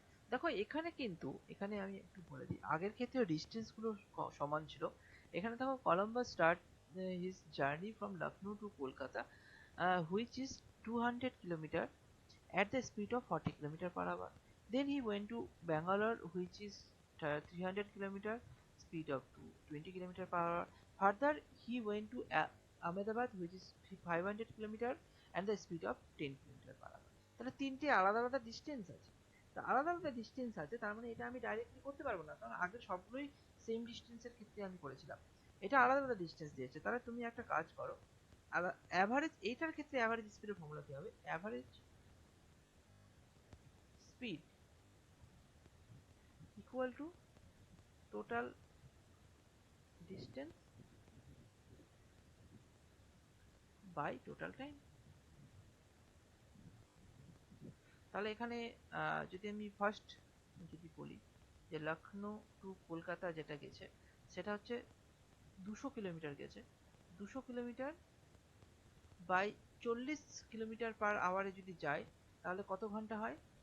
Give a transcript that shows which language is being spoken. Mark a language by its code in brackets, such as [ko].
[bn] দেখো এখানে কিন্তু, এখানে আমি একটু বলে দিই, আগের ক্ষেত্রে ডিস্টেন্স গুলো সমান ছিল। এখানে দেখো [en] Columbus start his journey from Lucknow to Kolkata which is 200 kilometer at the speed of 40 kilometer per hour. Then he went to Bangalore, which is 300 kilometer speed of 20 kilometer per hour. Further, he went to Ahmedabad, which is 500 kilometer and the speed of 10 kilometer per hour. [bn] তাহলে তিনটে আলাদা আলাদা distance আছে। তা আলাদা আলাদা distance আছে, তার মানে এটা আমি ডাইরেক্টলি করতে পারবো না, কারণ আগের সবগুলোই সেম ডিস্টেন্সের ক্ষেত্রে আমি করেছিলাম। এটা আলাদা আলাদা ডিস্টেন্স দিয়েছে। তাহলে তুমি একটা কাজ করো, অ্যাভারেজ, এইটার ক্ষেত্রে অ্যাভারেজ স্পিডের ফর্মুলা কি হবে? Average speed equal to total distance by total time। তাহলে এখানে যদি আমি ফার্স্ট যদি বলি যে লখনউ টু কলকাতা যেটা গেছে সেটা হচ্ছে 200 কিলোমিটার গেছে। 200 কিলোমিটার বাই 40 কিলোমিটার পার আওয়ারে যদি যায় তাহলে কত ঘন্টা হয়?